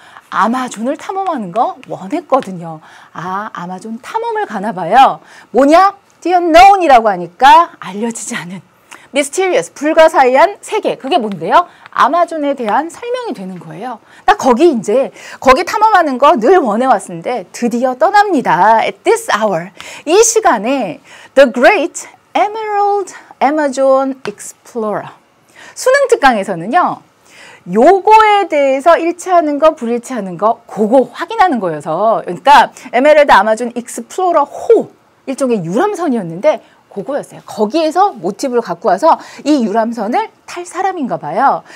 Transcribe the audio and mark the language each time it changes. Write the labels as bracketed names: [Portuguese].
[Korean] 아마존을 탐험하는 거 원했거든요. 아, 아마존 탐험을 가나 봐요. 뭐냐? [English] The unknown [Korean] 이라고 하니까 알려지지 않은 [English] mysterious, [Korean] 불가사의한 세계. 그게 뭔데요? 아마존에 대한 설명이 되는 거예요. 나 거기 탐험하는 거 늘 원해왔는데 드디어 떠납니다. [English] At this hour. [Korean] 이 시간에 The Great Emerald Amazon Explorer. 수능 특강에서는요. 요거에 대해서 일치하는 거, 불일치하는 거, 그거 확인하는 거여서. 그러니까 에메랄드 아마존 익스플로러 호. 일종의 유람선이었는데 그거였어요. 거기에서 모티브를 갖고 와서 이 유람선을 탈 사람인가 봐요.